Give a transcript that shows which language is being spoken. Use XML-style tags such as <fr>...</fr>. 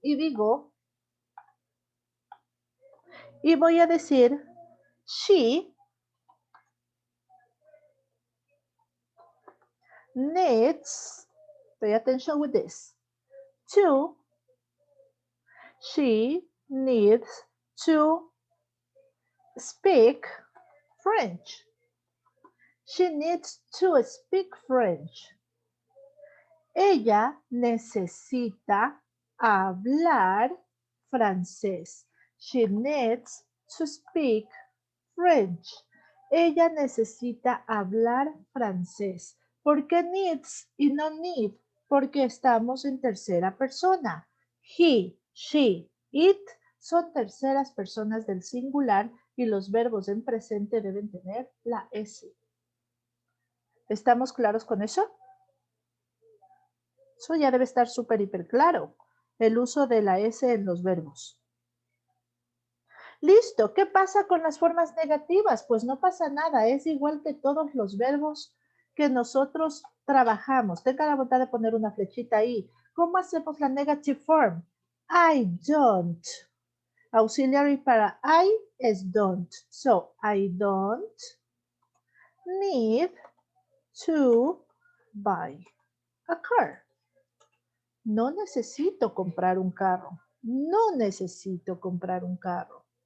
<es>Y digo, y voy a decir,</es> <en>she needs, pay attention with this, she needs to speak French. She needs to speak French.</en> <es>Ella necesita hablar francés.</es> <en>She needs to speak French.</en> <es>Ella necesita hablar francés. ¿Por qué needs y no need? Porque estamos en tercera persona.</es> <en>He, she, it</en> <es>son terceras personas del singular y los verbos en presente deben tener la S. ¿Estamos claros con eso? Eso ya debe estar súper, hiper claro. El uso de la S en los verbos. Listo, ¿qué pasa con las formas negativas? Pues no pasa nada, es igual que todos los verbos que nosotros trabajamos. Tenga la bondad de poner una flechita ahí. ¿Cómo hacemos la</es> <en>negative form? I don't. Auxiliary para I es don't. So, I don't need to buy a car.</en> <es>No necesito comprar un carro. No necesito comprar un carro.</es>